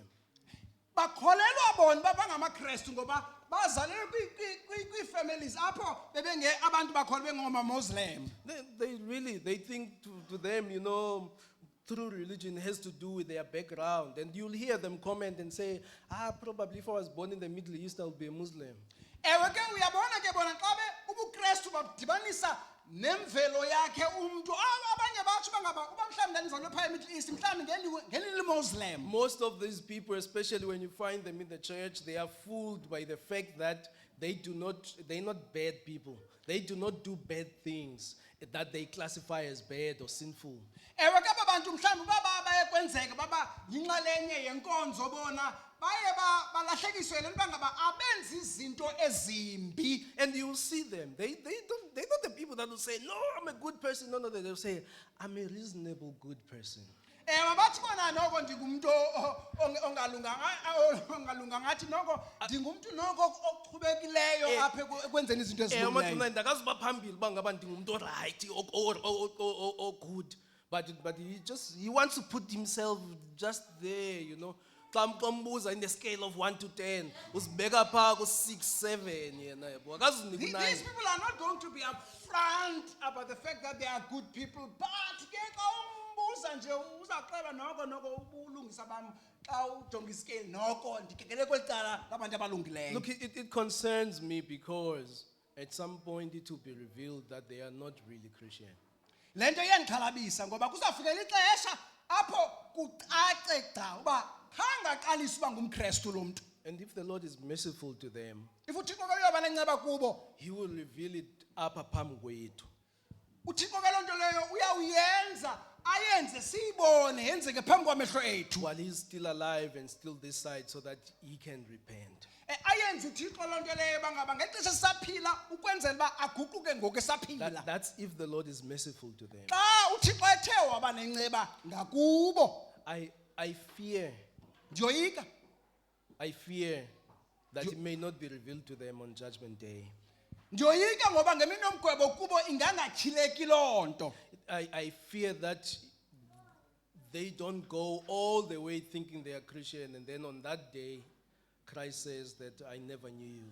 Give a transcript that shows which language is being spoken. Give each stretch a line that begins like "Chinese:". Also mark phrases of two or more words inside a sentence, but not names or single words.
Xhosa: bakholelwa bona uba bangamakrestu ngoba bazalelwe kwii-families apho abantu bakholwe bengoomamuslim
English: They think to them, through religion has to do with their background. And you'll hear them comment and say, probably if I was born in the Middle East, I'll be a Muslim.
Xhosa: ewe ke uyabona ke bona xa ubukrestu badibanisa nemvelo yakhe umntu abanye batsho bangaba uba mhlawumbi ndandizalwe phaya emiddle east mhlawumbi ngelilimuslim
English: Most of these people, especially when you find them in the church, they are fooled by the fact that they're not bad people. They do not do bad things that they classify as bad or sinful.
Xhosa: ewe ke aba bantu mhlawumbi uba baye kwenzeka baba yinxalenye yenkonzo bona baye balahlekiswe le nto bangaba abenzi izinto ezimbi
English: And you will see them. They're not the people that will say, no, I'm a good person. No, they'll say, I'm a reasonable good person.
Xhosa: ewe bathi bona noko ndingumntu ongalunganga athi noko ndingumntu noko ochubekileyo apha ekwenzeni izinto ezilungileyo Ndakazuba phambili uba ngaba ndingumntu
English: oright or good. But he wants to put himself just there,
Xhosa: Xa umbuza
English: in the scale of 1 to 10,
Xhosa: usibeka phaa ku-6, 7 yena yabo. Akazunika
English: These
Xhosa: u-9.
English: people are not going to be upfront about the fact that they are good people, but
Xhosa: ke xa umbuza nje uzaxela noko ubulungisa bam xa ujonga iscale noko ndikekele kweli cala labantu abalungileyo
English: Look, it concerns me because at some point it will be revealed that they are not really Christian.
Xhosa: lento iyandixhalabisa ngoba kuzafikela ixesha apho kucace gca uba khangaqalisa uba ngumKristu lo muntu.
English: And if the Lord is merciful to them,
Xhosa: If uThixo ke uyoba nenceba kubo,
English: He will reveal it
Xhosa: apha phambi kwethu. uThixo ke lonto leyo uyawuyenza ayenze siyibone yenzeke phambi kwamehlo ethu.
English: While He's still alive and still this side, so that He can repent.
Xhosa: Ayenze uThixo lonto leyo bangaba ngexesha sisaphila ukwenzela uba aguquke ngoku esaphila.
English: That's if the Lord is merciful to them.
Xhosa: Xa uThixo ethe waba nenceba ngakubo,
English: I fear
Xhosa: ndiyoyika
English: that it may not be revealed to them on Judgment Day.
Xhosa: ndiyoyika ngoba ngemini yomgwebo kubo ingangatyhileki loo nto.
English: I fear that they don't go all the way thinking they are Christian, and then on that day, Christ says that I never knew you.